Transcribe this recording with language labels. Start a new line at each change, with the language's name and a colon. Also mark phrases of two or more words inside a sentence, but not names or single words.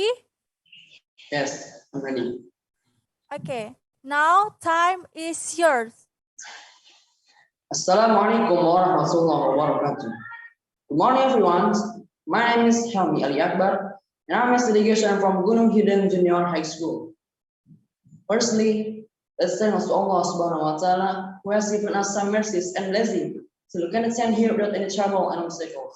English: Yes, I'm ready. Okay, now time is yours.
Arabic: السلام عليكم ورحمة الله وبركاته.
English: Good morning, everyone. My name is Helmi Ali Akbar, and I'm a delegation from Gunung Hideng Junior High School. Firstly, let's thank
Arabic: الله سبحانه وتعالى,
English: who has given us some mercies and blessings so we can attend here without any trouble and obstacles.